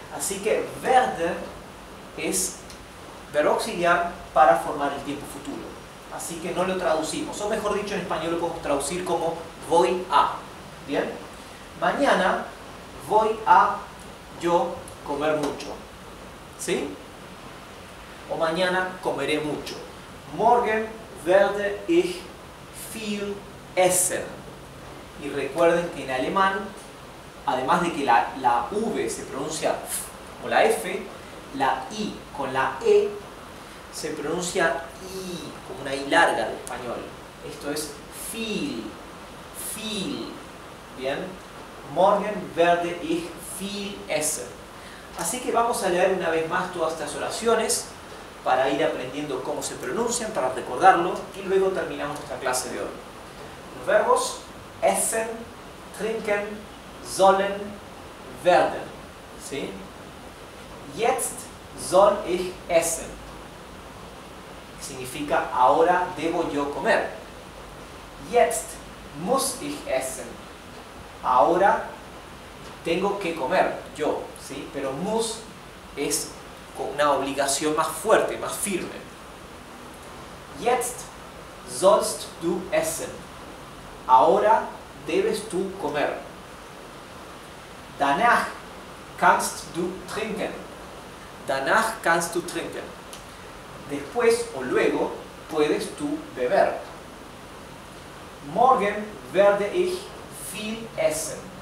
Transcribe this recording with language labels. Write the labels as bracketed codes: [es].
[es] Así que werde es verbo auxiliar para formar el tiempo futuro. Así que no lo traducimos, o mejor dicho, en español lo podemos traducir como voy a. ¿Bien? Mañana voy a yo comer mucho, ¿sí? O mañana comeré mucho. [de] Morgen werde ich viel essen. [es] Y recuerden que en alemán, además de que la V se pronuncia como la F, la I con la E se pronuncia I, como una I larga de español. Esto es viel, viel. ¿Bien? [de] Morgen werde ich viel essen. [es] Así que vamos a leer una vez más todas estas oraciones para ir aprendiendo cómo se pronuncian, para recordarlo, y luego terminamos nuestra clase de hoy. Los verbos essen, trinken, sollen, werden. ¿Sí? [de] Jetzt soll ich essen. [es] Significa ahora debo yo comer. [de] Jetzt muss ich essen. [es] Ahora tengo que comer yo, ¿sí? Pero muss es con una obligación más fuerte, más firme. [de] Jetzt sollst du essen. [es] Ahora debes tú comer. [de] Danach kannst du trinken. Danach kannst du trinken. [es] Después o luego puedes tú beber. [de] Morgen werde ich viel essen.